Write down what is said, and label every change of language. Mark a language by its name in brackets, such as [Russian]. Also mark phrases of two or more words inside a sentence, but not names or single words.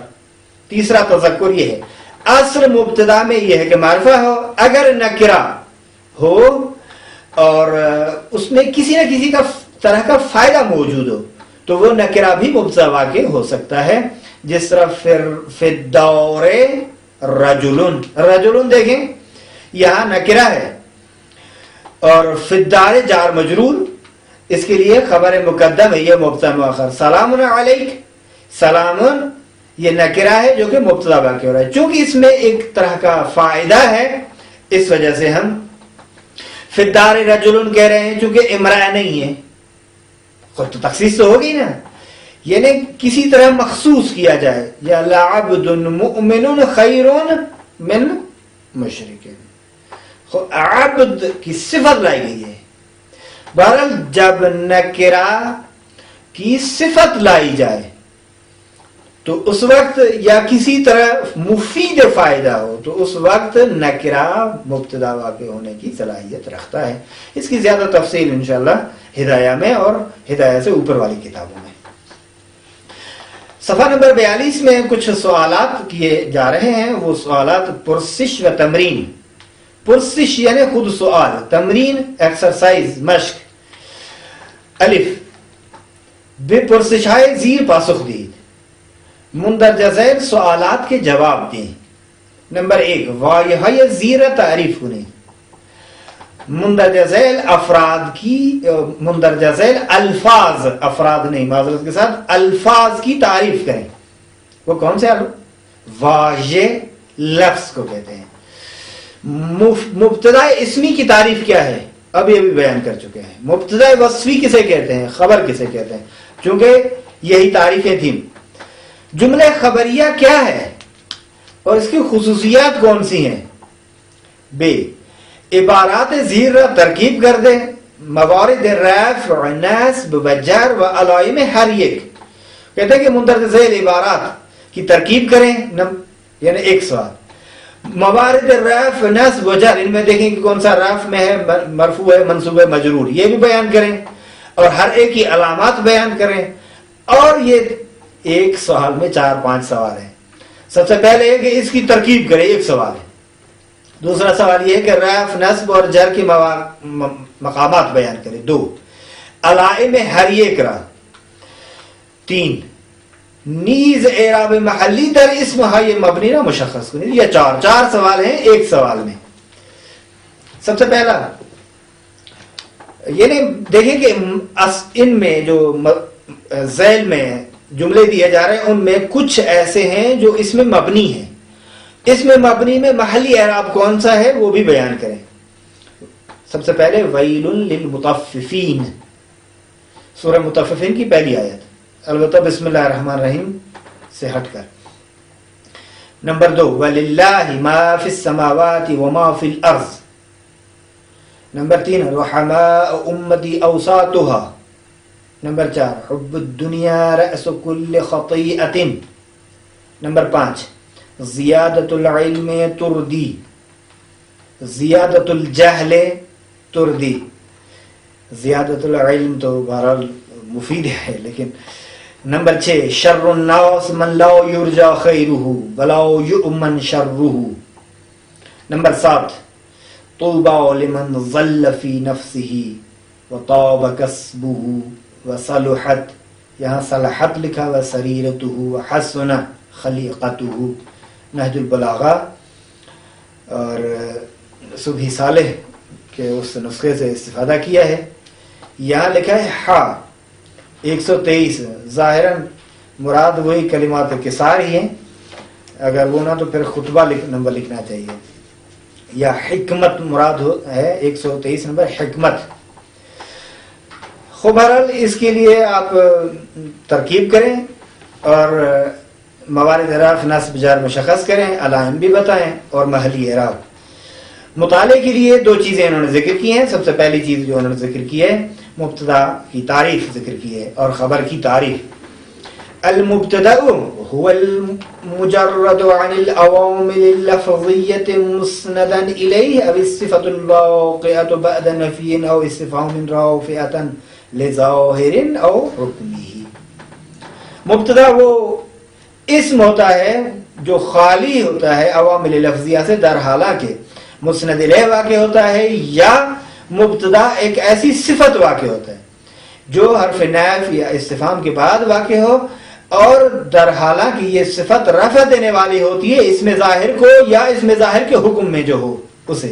[Urdu] تیسرا تذکر یہ ہے، اصل مبتدا میں یہ ہے کہ معرفہ ہو، اگر نکرہ ہو اور اس میں کسی نہ کسی کا طرح کا فائدہ موجود ہو تو وہ نکرہ بھی مبتدا واقع ہو سکتا ہے، جس طرح [Arabic] فی الدور رجل، [Urdu] رجل دیکھیں یہاں نکرہ ہے اور [Arabic] فی الدار [Urdu] جار مجرور، اس کے لیے خبر مقدم ہے، یہ مبتدا مؤخر۔ [Arabic] سلام علیک، [Urdu] سلام یہ نکرہ ہے جو کہ مبتدا واقع ہو رہا ہے، چونکہ اس میں ایک طرح کا فائدہ ہے اس وجہ سے ہم [Arabic] فی الدار رجل [Urdu] کہہ رہے ہیں، چونکہ امرأہ نہیں ہے، خود تو تخصیص تو ہوگی نا، یعنی کسی طرح مخصوص کیا جائے، یا [Arabic] لعبد مؤمن خیر من مشرک، [Urdu] عبد کی صفت لائی گئی ہے۔ بہرحال جب نکرہ کی صفت لائی جائے تو اس وقت یا کسی طرح مفید فائدہ ہو تو اس وقت نکرہ مبتدا واقع ہونے کی صلاحیت رکھتا ہے۔ اس کی زیادہ تفصیل انشاءاللہ ہدایہ میں اور ہدایہ سے اوپر والی کتابوں میں۔ صفحہ نمبر 42 میں کچھ سوالات کیے جا رہے ہیں، وہ سوالات [Persian] پرسش و تمرین۔ [Urdu] پرسش یعنی خود سوال، تمرین ایکسرسائز مشق۔ [Persian] الف، بے پرسشائے زیر پاسخ دید، [Urdu] مندرجہ ذیل سوالات کے جواب دیں۔ نمبر 1، [Persian] واضح زیر تعریف کنیں، [Urdu] مندرجہ ذیل افراد کی، مندرجہ ذیل الفاظ، افراد نہیں معذرت کے ساتھ، الفاظ کی تعریف کریں۔ وہ کون سے واضح لفظ کو کہتے ہیں۔ مبتدا اسمی کی تعریف کیا ہے اب یہ بھی بیان کر چکے ہیں۔ مبتدا وصفی کسے کہتے ہیں، خبر کسے کہتے ہیں، چونکہ یہی تعریفیں تھیں۔ جملہ خبریہ کیا ہے اور اس کی خصوصیات کون سی ہیں؟ بے، [Persian] عبارات زیر [Urdu] ترکیب کر دیں، [Persian] موارد رفع نصب و جر و علائم ہر ایک، [Urdu] کہتے ہیں کہ مندرجہ ذیل عبارات کی ترکیب کریں، یعنی ایک سوال۔ [Persian] موارد رفع نصب و جر، [Urdu] ان میں دیکھیں کہ کون سا رفع میں ہے، مرفوع ہے، منصوب ہے، مجرور، یہ بھی بیان کریں اور ہر ایک کی علامات بیان کریں۔ اور یہ ایک سوال میں 4-5 سوال ہیں۔ سب سے پہلے یہ کہ اس کی ترکیب کریں، ایک سوال ہے۔ دوسرا سوال یہ ہے کہ رفع نصب اور جر کی مقامات بیان کریں، 2 [Persian] علائم ہر ایک را، 3 نیز اعراب محلی در اسم ہے مبنی نہ مشخص کنید، [Urdu] یہ 4 سوال ہیں ایک سوال میں۔ سب سے پہلا یعنی دیکھیں کہ ان میں جو ذیل میں جملے دیے جا رہے ہیں ان میں کچھ ایسے ہیں جو اس میں مبنی ہیں، اس میں مبنی میں محلی اعراب کون سا ہے وہ بھی بیان کریں۔ سب سے پہلے [Arabic] ویل للمطففین، [Urdu] سورہ مطففین کی پہلی آیت، البتہ [Arabic] بسم اللہ الرحمن الرحیم [Urdu] سے ہٹ کر۔ نمبر 2، [Arabic] وَلِلَّهِ مَا فِي السَّمَاوَاتِ وَمَا فِي الْأَرْضِ۔ نمبر 3، رحماء امتی اوساطها۔ نمبر 4، حب الدنیا رأس كل خطیئۃ۔ نمبر 5، زیادت العلم تردی، زیادت الجہل تردی۔ زیادت العلم [Urdu] تو بہرحال مفید ہے، لیکن نمبر 6، [Arabic] شر الناس من لا یرجا خیرہ ولا یؤمن شرہ۔ نمبر 7، طوبی لمن ظل فی نفسہ وطاب کسبہ وصلحت، [Urdu] یہاں صلحت لکھا ہوا [Arabic] سریرتہ وحسن خلیقتہ، [Urdu] نہج البلاغہ اور صبحی صالح کے اس نسخے سے استفادہ کیا ہے۔ یہاں لکھا ہے ہا 123، ظاہراً مراد وہی کلمات کسار ہی ہیں، اگر وہ نہ تو پھر خطبہ نمبر لکھنا چاہیے، یا حکمت مراد ہے 123 نمبر حکمت۔ خوب بہرحال اس کے لیے آپ ترکیب کریں اور موارد اعراب نصب جار مشخص کریں، علائم بھی بتائیں اور محلی اعراب۔ مطالعے کے لیے دو چیزیں انہوں نے ذکر کی ہیں. سب سے پہلی چیز جو انہوں نے ذکر کی ہے مبتدا کی تعریف ذکر کی ہے اور خبر کی تعریف. [Arabic] المبتدا هو المجرد عن العوامل اللفظية مسندا إليه أو الصفة الواقعة بعد نفي أو استفهام رافعة لظاهر أو حكمه. [Urdu] مبتدا وہ اسم ہوتا ہے جو خالی ہوتا ہے عوامل لفظیہ سے در حالہ کے مسند الیہ واقع ہوتا ہے, یا مبتدا ایک ایسی صفت واقع ہوتا ہے جو حرف نفی یا استفہام کے بعد واقع ہو اور در حالہ کہ یہ صفت رفع دینے والی ہوتی ہے اس میں ظاہر کو یا اس میں ظاہر کے حکم میں جو ہو اسے.